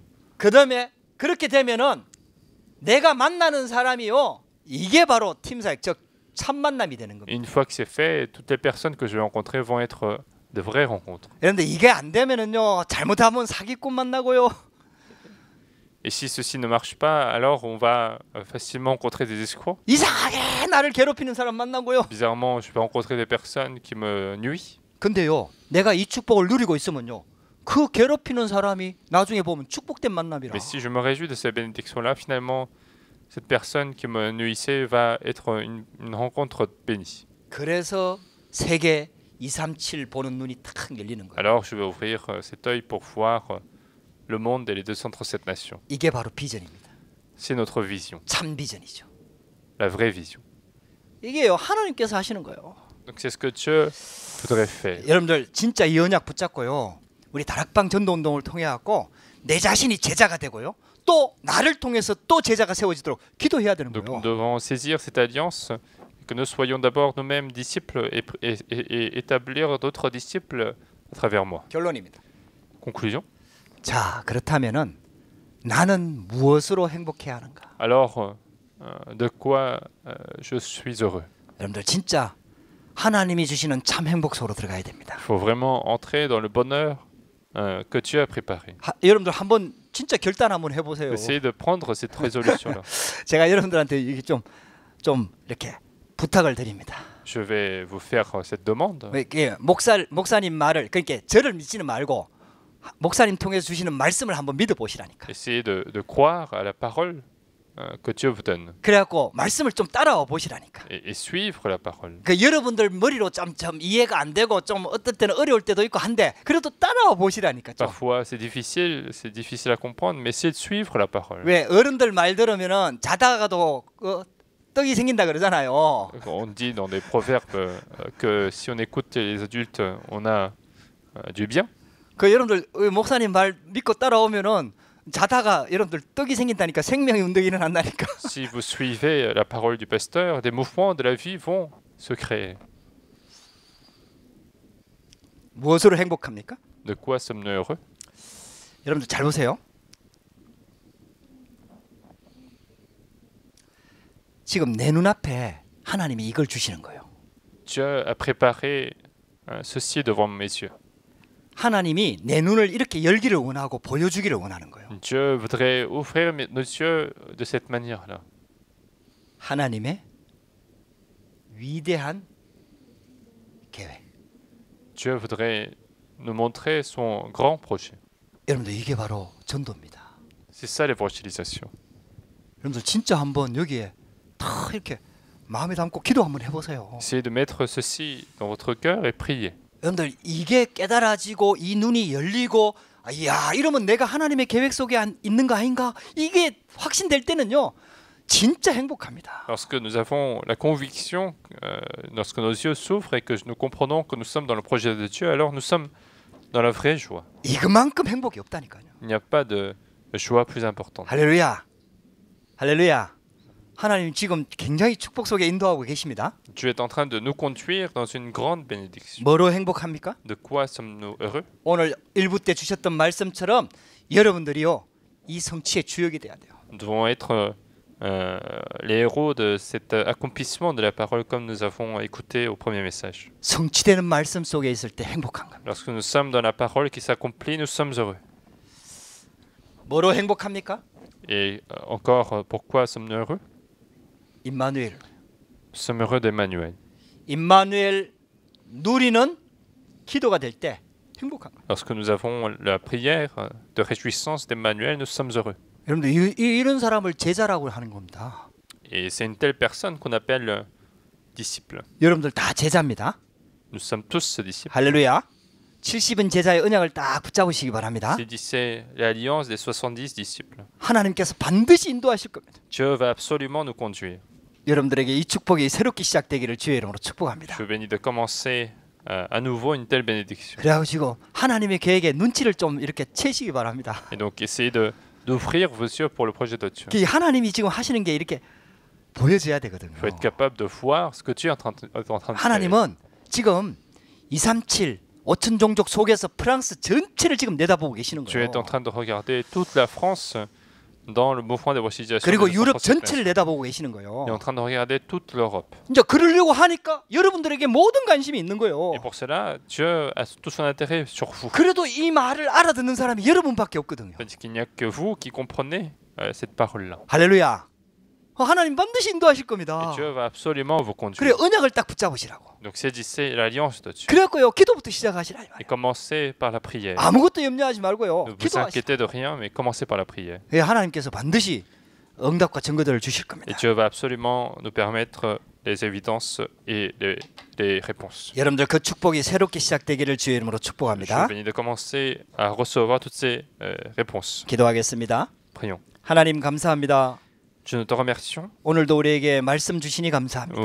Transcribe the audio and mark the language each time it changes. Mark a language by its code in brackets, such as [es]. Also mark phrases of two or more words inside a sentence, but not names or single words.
[ko] 그다음에 그렇게 되면은 내가 만나는 사람이요, 이게 바로 팀사역, 즉 참 만남이 되는 [fr] Et [ko] 겁니다. [fr] une fois que c'est fait, toutes les personnes que je vais rencontrer vont être de vraies rencontres. [ko] 그런데 이게 안 되면은요, 잘못하면 사기꾼 만나고요. [fr] Et si ceci ne marche pas, alors on va facilement rencontrer des escrocs. [ko] 이상하게 나를 괴롭히는 사람 만나고요. [fr] Bizarrement, je vais rencontrer des personnes qui me nuisent. [ko] 근데요, 내가 이 축복을 누리고 있으면요, 그 괴롭히는 사람이 나중에 보면 축복된 만남이라. [fr] Mais si je me réjouis de cette bénédiction-là, finalement, cette personne qui me nuisait va être une rencontre bénie. [ko] 그래서 세계 237 보는 눈이 탁 열리는 거예요. [fr] Alors je vais ouvrir cet œil pour voir le monde et les 237 nations. [ko] 이게 바로 비전입니다. [fr] C'est notre vision, [ko] 참 비전이죠. [fr] la vraie vision. [ko] 이게요, 하나님께서 하시는 거예요. [fr] Donc c'est ce que Dieu voudrait faire. [ko] 여러분들 진짜 이 언약 붙잡고요, 우리 다락방 전도 운동을 통해 갖고 내 자신이 제자가 되고요, 또 나를 통해서 또 제자가 세워지도록 기도해야 되는 [fr] Donc nous [ko] 거예요. [fr] devons saisir cette alliance, que nous soyons d'abord nous-mêmes disciples et établir d'autres disciples à travers moi. [ko] 결론입니다. [fr] Conclusion. [ko] 자, 그렇다면은 나는 무엇으로 행복해야 하는가? [fr] Alors, de quoi je suis heureux? [ko] 여러분들 진짜 하나님이 주시는 참 행복 속으로 들어가야 됩니다. [fr] Il faut vraiment entrer dans le bonheur que Dieu a préparé. [ko] 여러분들 한번 진짜 결단 한번 해보세요. [fr] Essayez de prendre cette résolution-là. [ko] 제가 여러분들한테 이게 좀 이렇게 부탁을 드립니다. [fr] Je vais vous faire cette demande. [ko] 이게 목사님 말을, 그러니까 저를 믿지는 말고 목사님 통해서 주시는 말씀을 한번 믿어 보시라니까. [fr] Essayez de croire à la parole que Dieu vous donne [ko] 그래갖고 말씀을 좀 따라와 보시라니까. [fr] et suivre la parole. [ko] 그 여러분들 머리로 좀 이해가 안 되고 좀 어떨 때는 어려울 때도 있고 한데 그래도 따라와 보시라니까. 좀. [fr] Parfois c'est difficile à comprendre, mais essayez de suivre la parole. [ko] 왜 어른들 말 들으면은 자다가도 떡이 생긴다 그러잖아요. [fr] On dit dans des proverbes que si on écoute les adultes, on a du bien. [ko] 그 여러분들 목사님 말 믿고 따라오면은 자다가 여러분들 떡이 생긴다니까, 생명의 운동이 일어난다니까. [fr] Si vous suivez la parole du pasteur, des mouvements de la vie vont se créer. [ko] 무엇으로 행복합니까? [fr] De quoi sommes-nous heureux? [ko] 여러분들 잘 보세요. 지금 내 눈앞에 하나님이 이걸 주시는 거예요. [fr] Dieu a préparé ceci devant mes yeux. [ko] 하나님이 내 눈을 이렇게 열기를 원하고 보여주기를 원하는 거예요. [fr] Dieu voudrait ouvrir nos yeux de cette manière-là. [ko] 하나님의 위대한 계획. [fr] Dieu voudrait nous montrer son grand projet. [ko] 여러분들 이게 바로 전도입니다. [fr] C'est ça l'évangélisation. [ko] 여러분들 진짜 한번 여기에 다 이렇게 마음에 담고 기도 한번 해보세요. [fr] Essayez de mettre ceci dans votre cœur et priez. [ko] 여러분들 이게 깨달아지고 이 눈이 열리고, 야, 이러면 내가 하나님의 계획 속에 있는 거 아닌가? 이게 확신될 때는요, 진짜 행복합니다. [fr] Lorsque nous avons la conviction, lorsque nos yeux s'ouvrent et que nous comprenons que nous sommes dans le projet de Dieu, alors nous sommes dans la vraie joie. [ko] 이것만큼 행복이 없다니까요. [fr] Il n'y a pas de joie plus importante. [ko] 할렐루야, 할렐루야. 하나님 지금 굉장히 축복 속에 인도하고 계십니다. [fr] Dieu est en train de nous conduire dans une grande bénédiction. [ko] 뭐로 행복합니까? [fr] De quoi sommes-nous heureux? [ko] 오늘 1부 때 주셨던 말씀처럼 여러분들이요, 이 성취의 주역이 돼야 돼요. [fr] Nous devons être les héros de cet accomplissement de la parole comme nous avons écouté au premier message. [ko] 성취되는 말씀 속에 있을 때 행복한 겁니다. [fr] Lorsque nous sommes dans la parole qui s'accomplit, nous sommes heureux. [ko] 뭐로 행복합니까? [fr] Et encore, pourquoi sommes-nous heureux? [ko] 임마누엘. [fr] Nous sommes heureux d'Emmanuel. [ko] 임마누엘 누리는 기도가 될 때 행복한 거예요. [fr] Lorsque nous avons la prière de réjouissance d'Emmanuel, nous sommes heureux. [ko] 여러분들 이런 사람을 제자라고 하는 겁니다. [fr] Et c'est une telle personne qu'on appelle disciple. [ko] 여러분들 다 제자입니다. [fr] Nous sommes tous disciples. [ko] 할렐루야. 70은 제자의 언약을 딱 붙잡으시기 바랍니다. [fr] C'est l'alliance des 70 disciples. [ko] 하나님께서 반드시 인도하실 겁니다. [fr] Dieu va absolument nous conduire. [ko] 여러분들에게 이 축복이 새롭게 시작되기를 주의 이름으로 축복합니다. [fr] Je bénis de commencer à nouveau une telle bénédiction. [ko] 그래가지고 하나님의 계획에 눈치를 좀 이렇게 채시기 바랍니다. [fr] Et donc essayez d'ouvrir vos yeux pour le projet de Dieu. [ko] 그 하나님이 지금 하시는 게 이렇게 보여져야 되거든요. [fr] Il faut être capable de voir ce que Dieu est en train de faire. [ko] 하나님은 지금 237 5천 종족 속에서 프랑스 전체를 지금 내다보고 계시는 [fr] Dieu [ko] 거예요. [fr] est en train de regarder toute la France dans le mouvement d'évangélisation. [ko] 그리고 [fr] des [ko] 유럽 237 전체를 내다보고 계시는 거예요. [fr] Il est en train de regarder toute l'Europe. [ko] 이제 그러려고 하니까 여러분들에게 모든 관심이 있는 거예요. [fr] Et pour cela, Dieu a tout son intérêt sur vous. [ko] 그래도 이 말을 알아듣는 사람이 여러분밖에 없거든요. [fr] Tandis qu'il n'y a que vous qui comprenez cette parole-là. [ko] 할렐루야. 하나님 반드시 인도하실 [fr] Et [ko] 겁니다. [fr] Dieu va absolument vous [ko] 그래 [fr] conduire. [ko] 언약을 딱 붙잡으시라고. [fr] Donc saisissez l'alliance de Dieu. [ko] 그래갖고요 기도부터 시작하시라 이 [fr] Et [ko] 말이에요. [fr] commencez par la prière. [ko] 아무것도 염려하지 말고요. [fr] Ne vous [ko] 기도하시라. [fr] inquiétez de rien, mais commencez par la prière. [ko] 예, 하나님께서 반드시 응답과 증거들을 주실 [fr] Et [ko] 겁니다. [fr] Dieu va absolument nous permettre les évidences et les réponses. [ko] 여러분들 그 축복이 새롭게 시작되기를 주의 이름으로 [fr] Je [ko] 축복합니다. [fr] vous bénis de commencer à recevoir toutes ces réponses. [ko] 기도하겠습니다. [fr] Prions. [ko] 하나님 감사합니다. [fr] Dieu, nous te remercions. [ko] 오늘도 우리에게 말씀 주시니 감사합니다.